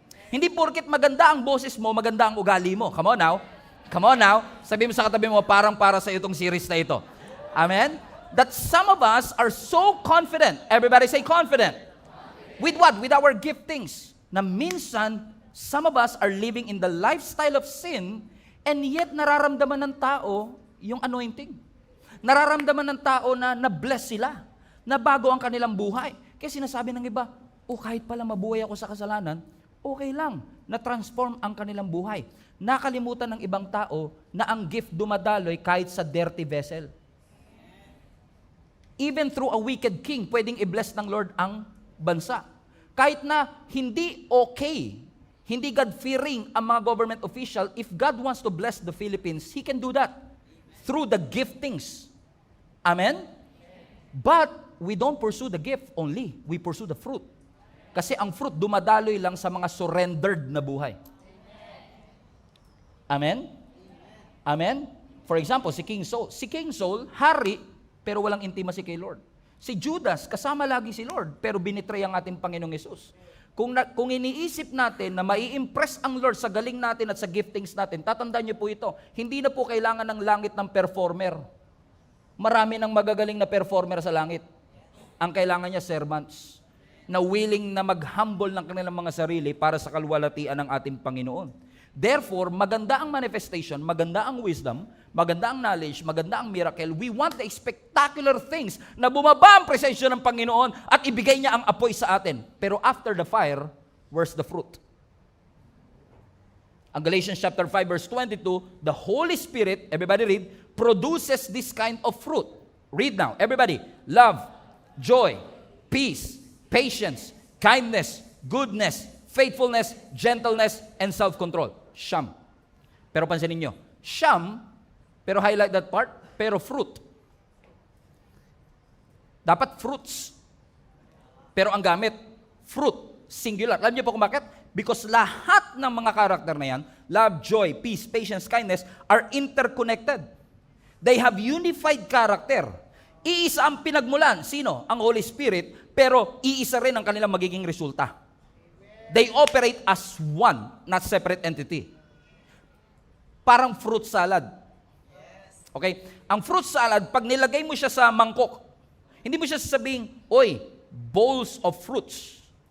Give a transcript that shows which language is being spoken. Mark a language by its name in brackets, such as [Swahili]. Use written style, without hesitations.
[Filipino] Hindi porket maganda ang boses mo, maganda ang ugali mo. [English] Come on now. Come on now. [Filipino] Sabi mo sa katabi mo, parang para sa itong series na ito. Amen? [English] That some of us are so confident. Everybody say confident. With what? With our giftings. [Filipino] Na minsan, [English] some of us are living in the lifestyle of sin and yet [Filipino] nararamdaman ng tao yung [English] anointing. [Filipino] Nararamdaman ng tao na na-bless sila, na bago ang kanilang buhay. Kaya sinasabi ng iba, kahit pala mabuhay ako sa kasalanan, okay lang, na-transform ang kanilang buhay. Nakalimutan ng ibang tao na ang gift dumadaloy kahit sa dirty vessel. [English] Even through a wicked king, [Filipino] pwedeng i-bless ng Lord ang bansa. Kahit na hindi okay, hindi God-fearing ang mga government official, [English] if God wants to bless the Philippines, He can do that through the giftings. Amen? But we don't pursue the gift only. We pursue the fruit. [Filipino] Kasi ang fruit dumadaloy lang sa mga surrendered na buhay. [English] Amen? Amen? For example, si King Saul. [Filipino] Si King Saul, hari, pero walang intimacy kay Lord. Si Judas, kasama lagi si Lord, pero binitray ang ating Panginoong Yesus. Kung iniisip natin na mai-impress ang Lord sa galing natin at sa giftings natin, tatandaan niyo po ito, hindi na po kailangan ng langit ng performer. Marami ng magagaling na performer sa langit. Ang kailangan niya, servants, na willing na mag-humble ng kanilang mga sarili para sa kalwalatian ng ating Panginoon. Therefore, maganda ang manifestation, maganda ang wisdom, maganda ang knowledge, maganda ang miracle. [English] We want the spectacular things [Filipino] na bumaba ang presensya ng Panginoon at ibigay niya ang apoy sa atin. [English] Pero after the fire, where's the fruit? Ang Galatians chapter 5 verse 22, the Holy Spirit, everybody read, produces this kind of fruit. Read now, everybody. Love, joy, peace, patience, kindness, goodness, faithfulness, gentleness, and self-control. Siyam. [Filipino] Pero pansinin nyo, siyam, pero [English] highlight that part, [Filipino] pero fruit. Dapat fruits. Pero ang gamit, fruit, singular. Alam niyo po kung bakit? [English] Because [Filipino] lahat ng mga karakter na yan, [English] love, joy, peace, patience, kindness, are interconnected. They have unified character. [Filipino] Iisa ang pinagmulan. Sino? Ang Holy Spirit, pero iisa rin ang kanilang magiging resulta. [English] They operate as one, not separate entity. [Filipino] Parang fruit salad. Okay? Ang fruit salad, pag nilagay mo siya sa mangkok, hindi mo siya sasabing, [English] bowls of fruits.